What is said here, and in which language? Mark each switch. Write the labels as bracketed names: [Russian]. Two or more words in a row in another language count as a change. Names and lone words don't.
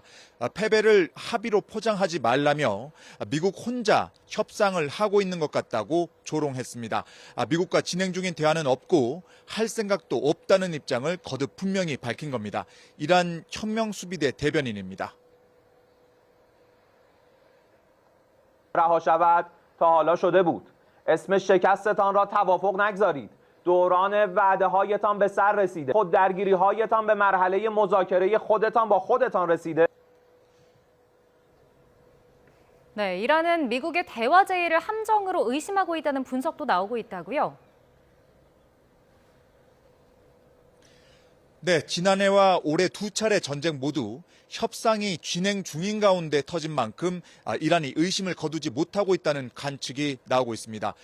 [Korean] 패배를 합의로 포장하지 말라며 미국 혼자 협상을 하고 있는 것 같다고 조롱했습니다. 미국과 진행 중인 대화는 없고 할 생각도 없다는 입장을 거듭 분명히 밝힌 겁니다. 이란 혁명수비대 대변인입니다. [Persian] رها شود تا حالا شده بود. اسم شکستتان را توافق نگذارید. دوران وعده‌هایتان به سر رسیده. خوددرگیری‌هایتان به مرحله مذاکره خودتان با خودتان رسیده. [Korean] 네, 이란은 미국의 대화 제의를 함정으로 의심하고 있다는 분석도 나오고 있다고요? 네, 지난해와 올해 두 차례 전쟁 모두 협상이 진행 중인 가운데 터진 만큼 이란이 의심을 거두지 못하고 있다는 관측이 나오고 있습니다.